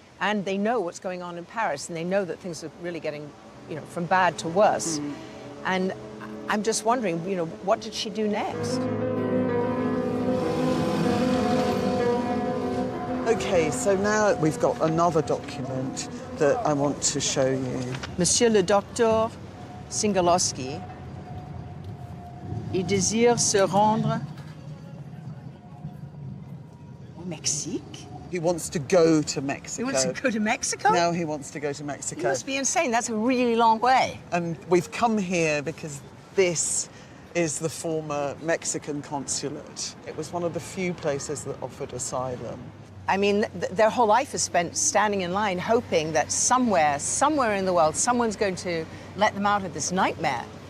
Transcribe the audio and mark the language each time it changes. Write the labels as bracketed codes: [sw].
[en] And they know what's going on in Paris and they know that things are really getting, from bad to worse. And I'm just wondering, what did she do next? Okay, so now we've got another document that I want to show you. [fr] Monsieur le Docteur Singalowski, il désire se rendre au Mexique. [en] He wants to go to Mexico. He wants to go to Mexico? Now he wants to go to Mexico. You must be insane. That's a really long way. And we've come here because this is the former Mexican consulate. It was one of the few places that offered asylum. I mean, their whole life is spent standing in line, hoping that somewhere in the world, someone's going to let them out of this nightmare.